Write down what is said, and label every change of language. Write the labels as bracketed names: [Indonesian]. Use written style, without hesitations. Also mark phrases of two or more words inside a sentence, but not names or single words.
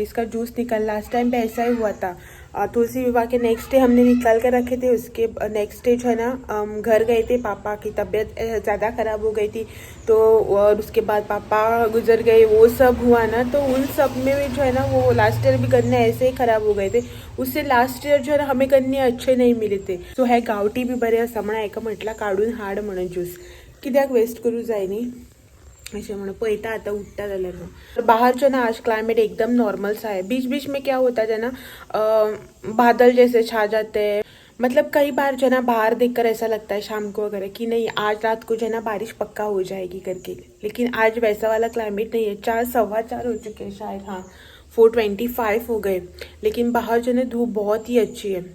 [Hindi] इसका जूस निकल, [English] last time [Hindi] पे ऐसा ही हुआ था। तुलसी विवाह के [English] next day [Hindi] हमने निकाल कर रखे थे, उसके [English] next day [Hindi] जो है ना घर गए थे, पापा की तबीयत ज़्यादा ख़राब हो गई थी तो, और उसके बाद पापा गुजर गए, वो सब हुआ ना, तो उन सब में भी जो है ना वो [English] last year [Hindi] भी गन्ने ऐसे ही ख़राब हो गए थे। उससे [English] last year [Hindi] जो है ना हमें गन्ने अच्छे नहीं मिले थे। [Konkani] तो है गावठी बी बरे समणा एका म्हटला काढून हाड म्हणून ज्यूस कित्याक वेस्ट करू जायनी असे म्हणून पळता आता उठता जाल्यार न्हू। [Hindi] बाहर जो ना आज क्लाइमेट एकदम नॉर्मल सा है। बीच बीच में क्या होता है ना बादल जैसे छा जाते हैं, मतलब कई बार जो है ना बाहर देखकर ऐसा लगता है शाम को वगैरह कि नहीं आज रात को जो है ना बारिश पक्का हो जाएगी करके, लेकिन आज वैसा वाला क्लाइमेट नहीं है। 4 सवा 4 हो चुके हैं शायद, हाँ 4:25 हो गए, लेकिन बाहर जो है ना धूप बहुत ही अच्छी है।